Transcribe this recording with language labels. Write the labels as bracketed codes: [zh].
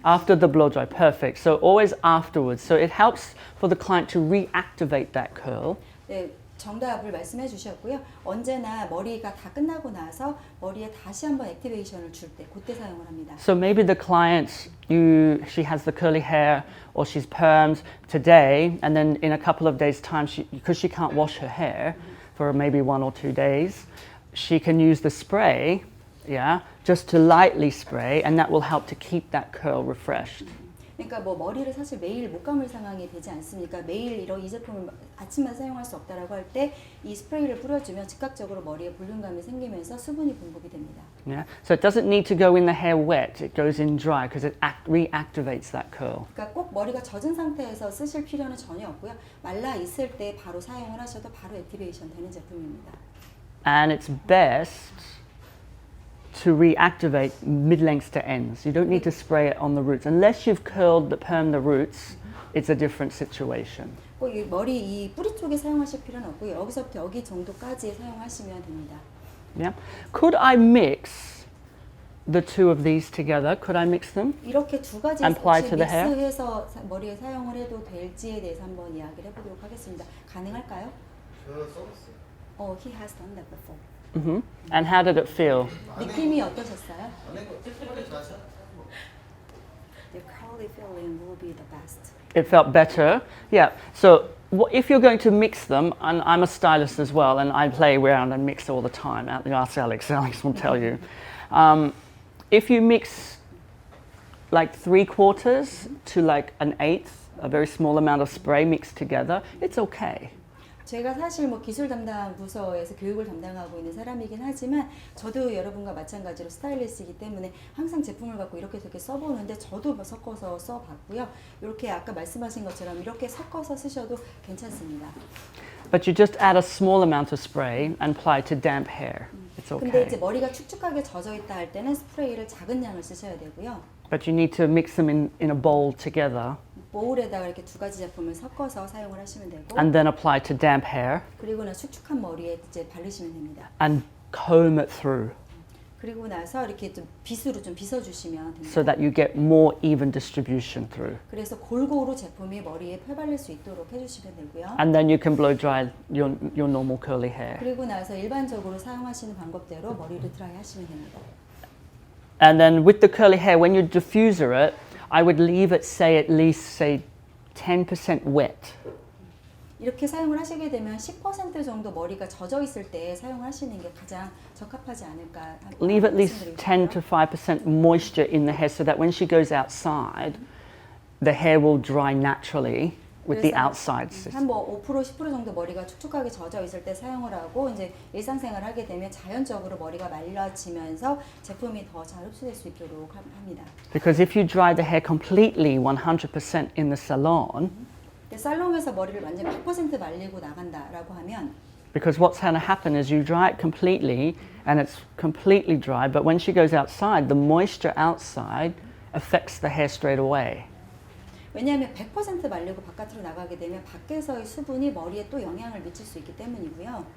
[en] After the blow dry, perfect. So always afterwards. So it helps for the client to reactivate that curl. [ko] 네, 정답을 말씀해 주셨고요. 언제나 머리가 다 끝나고 나서 머리에 다시 한번 액티베이션을 줄 때 그때 사용을 합니다. [en] So maybe the client, she has the curly hair or she's permed today, and then in a couple of days' time, because she can't wash her hair for maybe 1 or 2 days, she can use the spray, yeah, just to lightly spray, and that will help to keep that curl refreshed. [ko] 그러니까 뭐 머리를 사실 매일 못 감을 상황이 되지 않습니까? 매일 이 제품을 아침만 사용할 수 없다라고 할 때 이 스프레이를 뿌려주면 즉각적으로 머리에 볼륨감이 생기면서 수분이 공급이 됩니다. [en] Yeah, so it doesn't need to go in the hair wet; it goes in dry because it reactivates that curl. [ko] 그러니까 꼭 머리가 젖은 상태에서 쓰실 필요는 전혀 없고요. 말라 있을 때 바로 사용을 하셔도 바로 액티베이션 되는 제품입니다. [en] And it's best to reactivate mid-lengths to ends. You don't need to spray it on the roots. Unless you've permed the roots, it's a different situation. [ko] 꼭 이 머리 이 뿌리 쪽에 사용하실 필요는 없고 여기서부터 여기 정도까지 사용하시면 됩니다. [en] Yeah. Could I mix the two of these together? Could I mix them? [ko] 이렇게 두 가지 [en] And apply [ko] 혹시 [en] to the hair? [ko] 믹스해서 머리에 사용을 해도 될지에 대해서 한번 이야기를 해보도록 하겠습니다. 가능할까요? 저는 써봤어요. [en] He has done that before. Mm-hmm. And how did it feel? [ko] 느낌이 어떠셨어요? 안 해고 스프레이 다시 [en] Your curly feeling will be the best. It felt better. Yeah. So if you're going to mix them, and I'm a stylist as well, and I play around and mix all the time. Ask Alex. Alex will tell you. If you mix like 3/4 to like 1/8, a very small amount of spray mixed together, it's okay. [ko] 제가 사실 뭐 기술 담당 부서에서 교육을 담당하고 있는 사람이긴 하지만 저도 여러분과 마찬가지로 스타일리스트이기 때문에 항상 제품을 갖고 이렇게 저렇게 써보는데 저도 섞어서 써봤고요. 이렇게 아까 말씀하신 것처럼 이렇게 섞어서 쓰셔도 괜찮습니다. [en] But you just add a small amount of spray and apply to damp hair. It's [ko] 근데 [en] okay. [ko] 이제 머리가 축축하게 젖어 있다 할 때는 스프레이를 작은 양을 쓰셔야 되고요. [en] But you need to mix them in a bowl together [ko] 보울에다가 이렇게 두 가지 제품을 섞어서 사용을 하시면 되고 [en] and then apply to damp hair [ko] 그리고 나서 축축한 머리에 이제 바르시면 됩니다. [en] and comb it through [ko] 그리고 나서 이렇게 좀 빗으로 좀 빗어주시면 됩니다. [en] so that you get more even distribution through. [ko] 그래서 골고루 제품이 머리에 펴발릴 수 있도록 해주시면 되고요. [en] And then you can blow dry your normal curly hair. [ko] 그리고 나서 일반적으로 사용하시는 방법대로 머리를 드라이 하시면 됩니다. [en] And then with the curly hair, when you diffuser it, I would leave it, say, at least, say, 10% wet. [ko] 이렇게 사용을 하시게 되면 10% 정도 머리가 젖어 있을 때 사용하시는 게 가장 적합하지 않을까. [en] Leave at least 10 to 5% moisture in the hair so that when she goes outside, the hair will dry naturally with the outside system. [ko] 한 뭐 5% 10% 정도 머리가 축축하게 젖어 있을 때 사용을 하고 이제 일상생활 하게 되면 자연적으로 머리가 말라지면서 제품이 더 잘 흡수될 수 있도록 합니다. [en] Because if you dry the hair completely 100% in the salon, [ko] 살롱에서 머리를 완전 100% 말리고 나간다라고 하면 [en] because what's going to happen is you dry it completely and it's completely dry, but when she goes outside, the moisture outside affects the hair straight away. [ko] 왜냐하면 100% 말리고 바깥으로 나가게 되면 밖에서의 수분이 머리에 또 영향을 미칠 수 있기 때문이고요.